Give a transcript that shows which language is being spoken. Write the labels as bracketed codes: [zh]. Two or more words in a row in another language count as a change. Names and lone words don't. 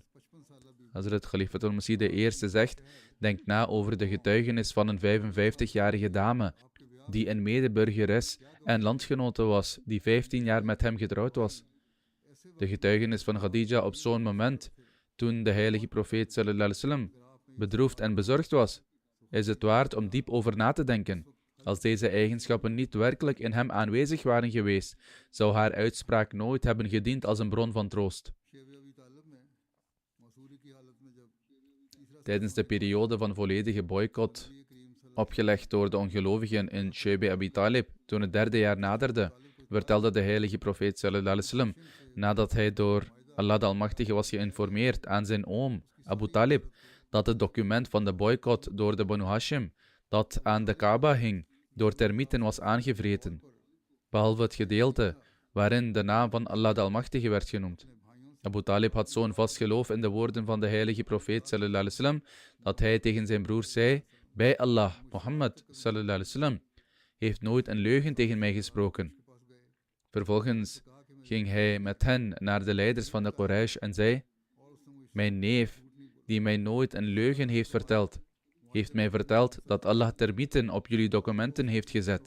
[nl] Hazrat Khalifatul Masih I zegt: denk na over de getuigenis van een 55-jarige dame, die een medeburgeres en landgenote was, die 15 jaar met hem getrouwd was. De getuigenis van Khadija op zo'n moment, toen de heilige profeet [ar] صلى الله عليه وسلم [nl] bedroefd en bezorgd was, is het waard om diep over na te denken. Als deze eigenschappen niet werkelijk in hem aanwezig waren geweest, zou haar uitspraak nooit hebben gediend als een bron van troost. Tijdens de periode van volledige boycott, opgelegd door de ongelovigen in Shaib Abi Talib, toen het 3e jaar naderde, vertelde de heilige profeet [ar] صلى الله عليه وسلم, [nl] nadat hij door Allah de Almachtige was geïnformeerd aan zijn oom Abu Talib, dat het document van de boycott door de Banu Hashim, dat aan de Kaaba hing, door termieten was aangevreten, behalve het gedeelte waarin de naam van Allah de Almachtige werd genoemd. Abu Talib had zo'n vast geloof in de woorden van de heilige profeet [ar] صلى الله عليه وسلم, [nl] dat hij tegen zijn broer zei: bij Allah, Mohammed [ar] صلى الله عليه وسلم [nl] heeft nooit een leugen tegen mij gesproken. Vervolgens ging hij met hen naar de leiders van de Quraysh en zei: mijn neef, die mij nooit een leugen heeft verteld, heeft mij verteld dat Allah termieten op jullie documenten heeft gezet.